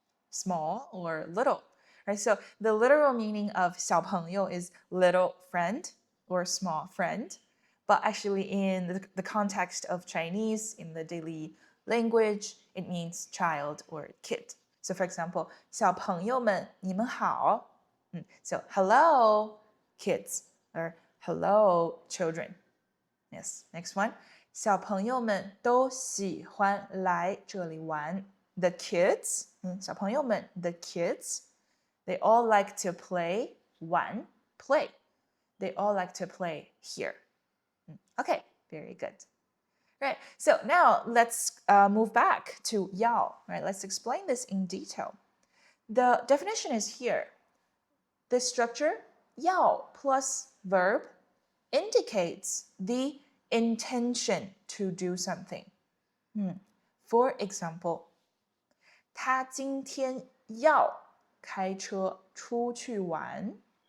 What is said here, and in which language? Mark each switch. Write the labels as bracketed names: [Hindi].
[English] Small or little, right? So the literal meaning of 小朋友 is little friend or small friend. But actually in the context of Chinese, in the daily language, it means child or kid. So for example, [Chinese] 小朋友们,你们好. [English] So hello, kids, or hello, children. Yes, next one. [Chinese] 小朋友们都喜欢来这里玩. [English] The kids, [Chinese] 小朋友们, [English] the kids, they all like to play, 玩, play. They all like to play here. Okay, very good. Right, so now let's move back to 要. Right, let's explain this in detail. The definition is here. This structure, 要 plus verb, indicates the intention to do something. For example, [Chinese] 他今天要开车出去玩.